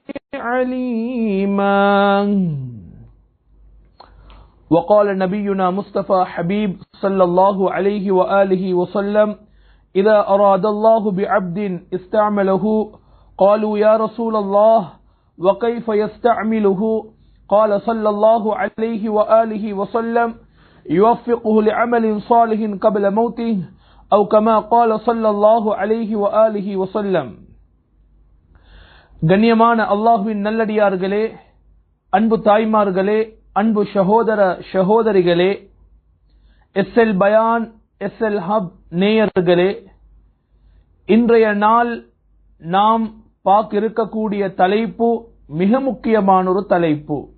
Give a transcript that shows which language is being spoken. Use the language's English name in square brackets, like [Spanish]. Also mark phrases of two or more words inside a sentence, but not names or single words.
[Arabic] عليما وقال نبينا مصطفى حبيب صلى الله عليه وآله وسلم إذا أراد الله بعبد استعمله قالوا يا رسول الله وكيف يستعمله قال صلى الله عليه وآله وسلم يوفقه لعمل صالح قبل موته أو كما قال صلى الله عليه وآله وسلم. [Tamil] கண்ணியமான அல்லாஹ்வின் நல்லடியார்களே, அன்பு தாய்மார்களே, அன்பு சகோதர சகோதரிகளே, எஸ்எல் பயான் எஸ்எல் ஹப் நேயர்களே, இன்றைய நாள் நாம் பார்க்க இருக்கக்கூடிய தலைப்பு மிக முக்கியமான ஒரு தலைப்பு.